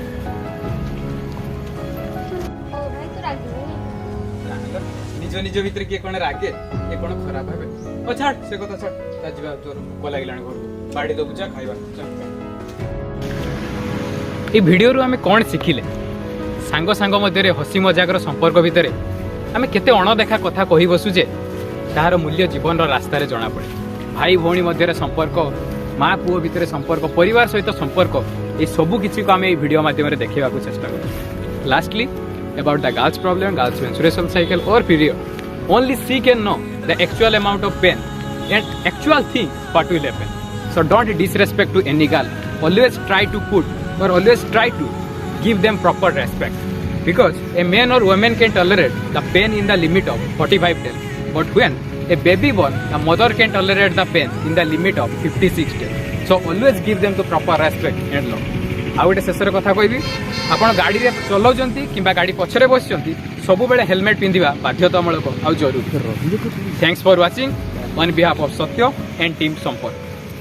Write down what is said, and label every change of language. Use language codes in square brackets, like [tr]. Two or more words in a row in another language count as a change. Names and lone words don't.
[or] ନିଜ ନିଜ ଭିତରେ କିଏ କଣ ରାଗେ କିଏ କଣ ଖରାପ ଭାବେ ଓ ଛାଡ ସେ କଥା ଛାଡ ତା ଯିବା ତୋର ଭୋକ ଲାଗିଲାଣି ଘରକୁ ବାଡି ଦବୁ ଯା ଖାଇବା এই ভিডিওରୁ ଆମେ କ'ଣ ଶିଖିଲେ ସାଙ୍ଗ ସାଙ୍ଗ ମଧ୍ୟରେ ହସି ମଜାକର ସମ୍ପର୍କ ଭିତରେ ଆମେ କେତେ ଅଣଦେଖା କଥା କହି ବସୁଛେ ତାହାର ମୂଲ୍ୟ ଜୀବନର ରାସ୍ତାରେ ଜଣାପଡ଼େ ଭାଇ ଭଉଣୀ ମଧ୍ୟରେ ସମ୍ପର୍କ ମା ପୁଅ ଭିତରେ ସମ୍ପର୍କ ପରିବାର ସହିତ ସମ୍ପର୍କ এই ସବୁ କିଛିକୁ ଆମେ এই ଭିଡ଼ିଓ ମାଧ୍ୟମରେ ଦେଖିବାକୁ ଚେଷ୍ଟା କରୁ ଲାଷ୍ଟଲି [en] about the girl's problem girl's menstruation cycle or period only she can know the actual amount of pain and actual thing what will happen so don't disrespect to any girl always try to put or always try to give them proper respect because a man or woman can tolerate the pain in the limit of 45 days but when a baby born the mother can tolerate the pain in the limit of 56 days so always give them the proper respect and love [or] ଆଉ ଗୋଟେ ଶେଷରେ କଥା କହିବି ଆପଣ ଗାଡ଼ିରେ ଚଲାଉଛନ୍ତି କିମ୍ବା ଗାଡ଼ି ପଛରେ ବସିଛନ୍ତି ସବୁବେଳେ ହେଲମେଟ୍ ପିନ୍ଧିବା ବାଧ୍ୟତାମୂଳକ ଆଉ ଜରୁରୀ [en] thanks for watching on behalf of Satya and team Samparka